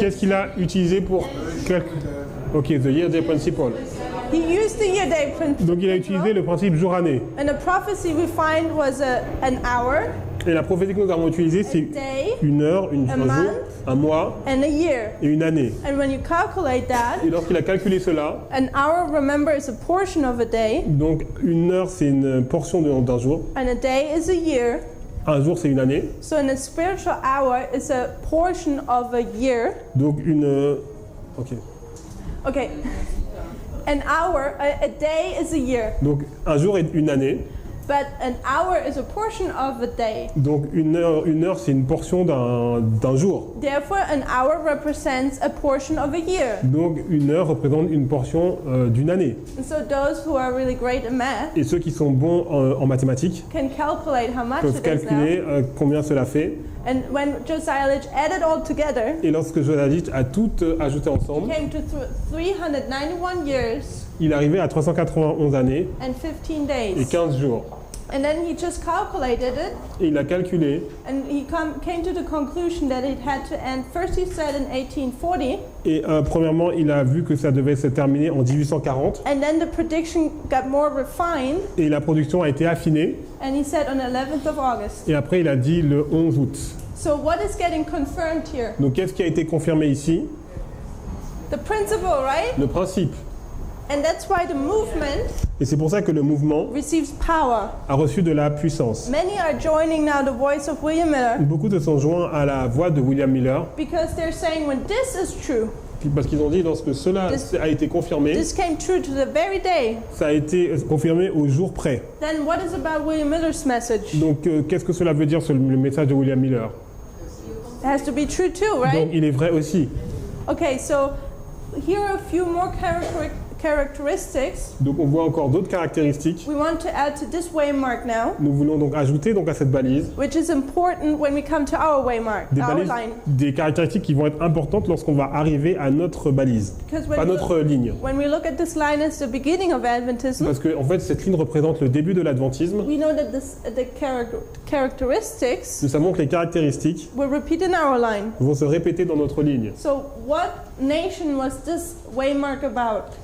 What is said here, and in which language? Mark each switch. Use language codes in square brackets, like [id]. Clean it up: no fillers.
[fr] Qu'est-ce qu'il a utilisé pour calculer? [en] Ok, the year-day principle. He used the year-day principle. [fr] Donc il a utilisé le principe jour-année. [en] And the prophecy we find was an hour, [fr] Et la prophétie que nous avons utilisée, [en] a [fr] c'est [en] day, [fr] une heure, un [en] month. [fr] jour, un mois [en] and a year. [fr] et une année. [en] And when you calculate that, [fr] Et lorsqu'il a calculé cela, [en] an hour, remember, is a portion of a day, [fr] donc une heure c'est une portion d'un jour, [en] and a day is a year. [fr] un jour c'est une année, [en] So an spiritual hour is a portion of a year. [fr] donc ok. [en] Okay. An hour, a day is a year, [fr] Donc un jour est une année, [en] but an hour is a portion of a day. [fr] donc une heure c'est une portion d'un jour. [en] Therefore, an hour represents a portion of a year. [fr] Donc une heure représente une portion d'une année. [en] And so those who are really great in math [fr] Et ceux qui sont bons en mathématiques [en] can calculate how much [fr] peuvent [en] it is now. [fr] calculer combien cela fait. [en] And when Josiah Litch added all together, [fr] Et lorsque Josiah Litch a tout ajouté ensemble, [en] came to 391 years [fr] il arrivait à 391 années [en] and 15 [fr] et [en] days. [fr] 15 jours. [en] And then he just calculated it, [fr] Et il a calculé, [en] and he came to the conclusion that it had to end. First, he said in 1840, [fr] et premièrement, il a vu que ça devait se terminer en 1840, [en] and then the prediction got more refined, [fr] et la production a été affinée, [en] and he said on the 11th of August. [fr] et après il a dit le 11 août. [en] So what is getting confirmed here? [fr] Donc qu'est-ce qui a été confirmé ici? [en] The principle, right? [fr] Le principe. [en] And that's why the movement [fr] Et c'est pour ça que le mouvement [en] receives power. [fr] a reçu de la puissance. [en] Many are joining now the voice of William Miller [fr] Beaucoup se sont joints à la voix de William Miller [en] because they're saying when this is true, [fr] parce qu'ils ont dit lorsque cela a été confirmé, [en] this came true to the very day, [fr] ça a été confirmé au jour près. [en] then what is about William Miller's message? [fr] Donc qu'est-ce que cela veut dire sur le message de William Miller? [en] It has to be true too, [fr] Donc [en] right? [fr] il est vrai aussi. [en] Okay, so here are a few more characteristics [fr] Donc on voit encore d'autres caractéristiques. [en] we want to add to this waymark now, [fr] Nous voulons donc ajouter donc à cette balise [en] which is important when we come to our waymark, our line. [fr] des caractéristiques qui vont être importantes lorsqu'on va arriver à notre balise, [en] Because [fr] à notre ligne. [en] when we look at this line as the beginning of Adventism, [fr] Parce que en fait cette ligne représente le début de l'adventisme. [en] we know that the characteristics [fr] Nous savons que les caractéristiques [en] will repeat in our line. [fr] vont se répéter dans notre ligne. [en] So what nation was this waymark about?